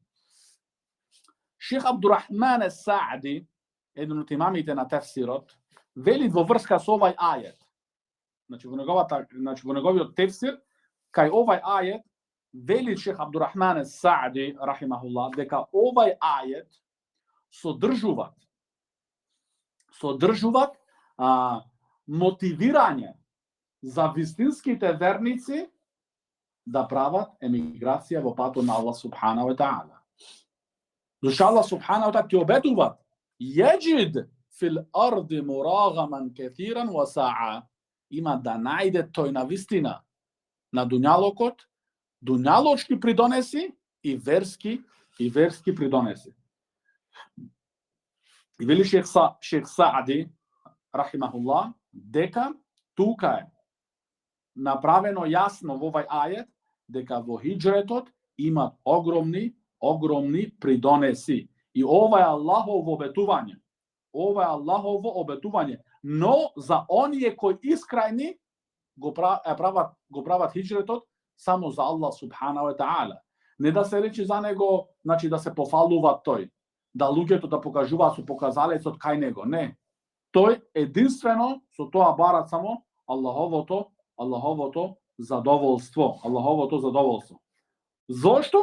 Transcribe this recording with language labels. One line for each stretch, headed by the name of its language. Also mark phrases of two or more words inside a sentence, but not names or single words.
Macedonian: Шейх Абдурахман ес-Саади, еден од имамите на тефсирот, вели во врска со овај ајет: во неговиот тефсир, кај овај ајет, вели Шех Абдурахман Саади, рахимахуллах, дека овај ајет содржуваат мотивирање за вистинските верници да прават емиграција во патот на Аллах
Arabic: سبحانه وتعالى.
Macedonian: Зашто Аллах
Arabic: سبحانه وتعالى
Macedonian: ќе обетува
Arabic: يجد في الأرض مراغما كثيرا وسعة,
Macedonian: има да најде тој на вистина на дуњалокот, дуњалочки придонеси и верски придонеси. И вели Шех Саади, рахимахуллах, дека тука е направено јасно во овај ајет дека во хиџретот имат огромни придонеси. И ова е Аллахово обетување. Но за оние кои искрајни го прават хиџретот само за Аллах
Arabic: سبحانه وتعالى.
Macedonian: Не да се рече за него, значи да се пофалува тој, да луѓето да покажуваат со показалецот кај него. Не. Тој единствено со тоа барат само Аллаховото задоволство. Зошто?